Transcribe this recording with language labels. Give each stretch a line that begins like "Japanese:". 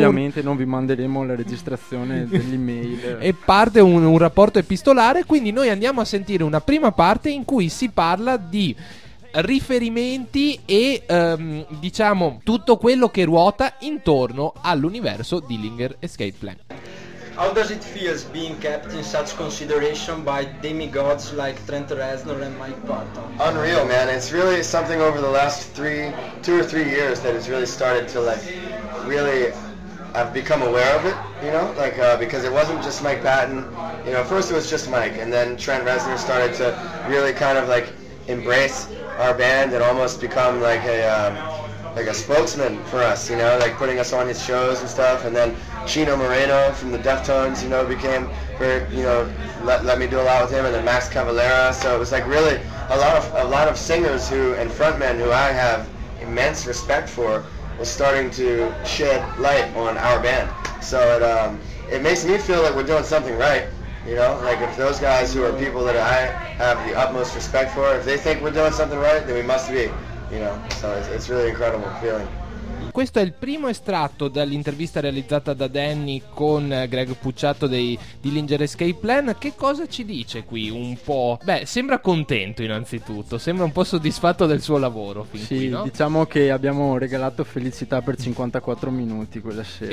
Italian: ovviamente non vi manderemo la registrazione dell'email e parte un rapporto epistolare. Quindi noi andiamo a sentire una prima parte in cui si parla di riferimenti e diciamo tutto quello che ruota intorno all'universo di Dillinger Escape Plan.
English: How does it feel being kept in such consideration by demigods like Trent Reznor and Mike Patton? Unreal, man. It's really something over the last two or three years that has really started to, like, really, I've become aware of it, you know? Like, because it wasn't just Mike Patton. You know, at first it was just Mike, and then Trent Reznor started to really kind of, like, embrace our band and almost become, like, a spokesman for us, you know, like putting us on his shows and stuff. And then Chino Moreno from the Deftones, you know, became very, you know, let me do a lot with him. And then Max Cavalera. So it was like really a lot of singers who and frontmen who I have immense respect for was starting to shed light on our band. So it makes me feel like we're doing something right, you know, like if those guys who are people that I have the utmost respect for, if they think we're doing something right, then we must be. You know, so it's really incredible feeling.
Italian: Questo è il primo estratto dall'intervista realizzata da Danny con Greg Pucciato dei Dillinger Escape Plan. Che cosa ci dice qui un po'? Beh, sembra contento innanzitutto, sembra un po' soddisfatto del suo lavoro fin sì, qui, no? Diciamo che abbiamo regalato felicità per 54 minuti quella sera.